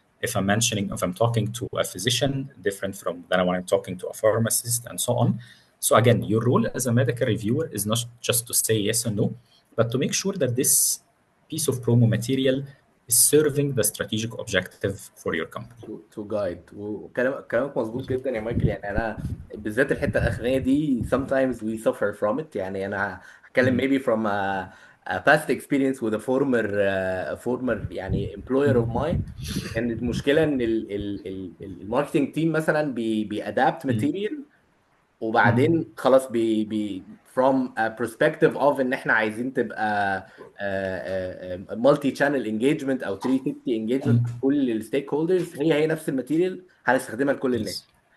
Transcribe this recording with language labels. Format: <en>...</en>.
<en>If I'm talking to a physician, different from than when I'm talking to a pharmacist and so on. So again, your role as a medical reviewer is not just to say yes or no, but to make sure that this piece of promo material is serving the strategic objective for your company. To guide.</en> <ar>وكلامك مظبوط جدا يا مايكل. يعني انا بالذات الحته الاخرانيه دي</ar> <en>sometimes we suffer from it.</en> <ar>يعني انا هتكلم</ar> <en>maybe from a past experience with a former يعني employer of mine.</en> <ar>كانت المشكله ان الماركتنج تيم مثلا بيادابت ماتيريال، وبعدين خلاص</ar> <en>from a perspective of</en> <ar>ان احنا عايزين تبقى</ar> <en>multi channel engagement</en> <ar>او</ar> <en>360 engagement</en> <ar>كل الستيك هولدرز، هي نفس الماتيريال هنستخدمها لكل الناس.</ar>